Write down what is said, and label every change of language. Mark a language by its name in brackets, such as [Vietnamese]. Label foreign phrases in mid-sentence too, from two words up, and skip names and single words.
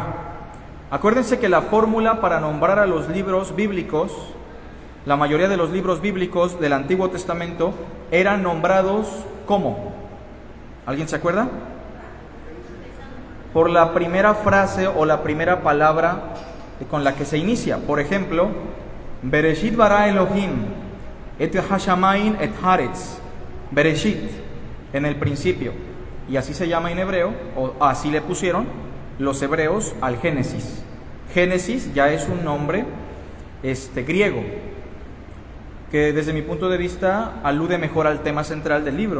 [Spanish] Acuérdense que la fórmula para nombrar a los libros bíblicos, la mayoría de los libros bíblicos del Antiguo Testamento eran nombrados ¿cómo? ¿Alguien se acuerda? Por la primera frase o la primera palabra con la que se inicia. Por ejemplo, [Hebrew] Bereshit bara Elohim et hashamayim et haaretz. Bereshit, [Spanish] en el principio. Y así se llama en hebreo, o así le pusieron los hebreos al Génesis. Génesis ya es un nombre griego, que desde mi punto de vista alude mejor al tema central del libro.